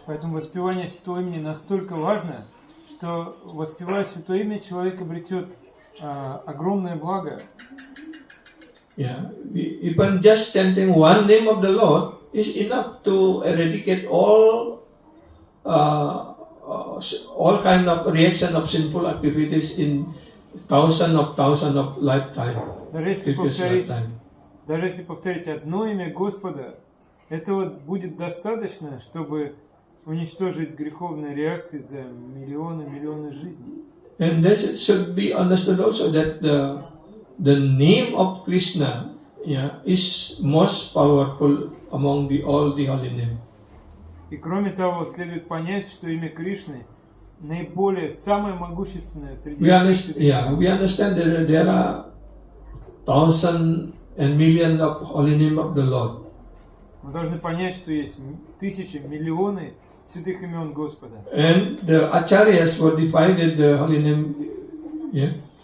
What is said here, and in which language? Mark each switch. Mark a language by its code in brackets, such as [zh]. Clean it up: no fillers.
[ru] Поэтому воспевание Святого имени настолько важно, что воспевая Святое имя, человек обретет огромное благо. [en] Even just chanting one name of the Lord is enough to eradicate all kind of reaction of sinful activities in thousands of lifetime. [ru] Даже если повторить одно имя Господа, этого будет достаточно, чтобы уничтожить греховные реакции за миллионы жизней. [en] And this should be understood also that the name of Krishna is most powerful among all the holy names. [ru] И кроме того, следует понять, что имя Кришны наиболее самое могущественное среди всех. [en] We understand that there are thousands and millions of holy names of the Lord. [ru] Мы должны понять, что есть тысячи, миллионы святых имен Господа. [en] And the acharyas were divided the holy name.